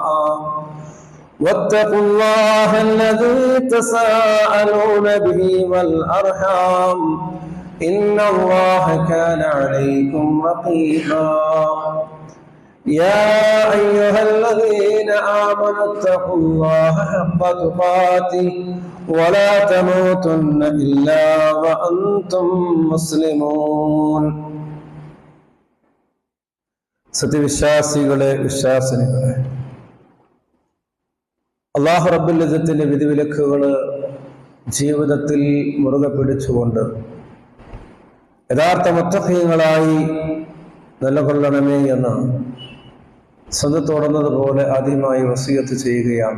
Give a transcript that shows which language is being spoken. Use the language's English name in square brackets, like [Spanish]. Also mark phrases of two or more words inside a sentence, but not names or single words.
[Arabic] واتقوا الله الذي تساءلون به والأرحام إن الله كان عليكم رقيبا يا أيها الذين آمنوا اتقوا الله حق تقاته ولا تموتن إلا وأنتم مسلمون [Malayalam] സത്യവിശ്വാസികളെ വിശ്വാസിനികളെ അല്ലാഹു [Arabic] رب العزة [Malayalam] വിധിവിലക്കുകൾ ജീവിതത്തിൽ മുറുകെ പിടിച്ചുകൊണ്ട് യഥാർത്ഥ മുത്തഖീങ്ങളായി നിലകൊള്ളണമേ എന്ന് സ്വന്തത്തോടുന്നതുപോലെ ആദ്യമായി വസിയത്ത് ചെയ്യുകയാണ്.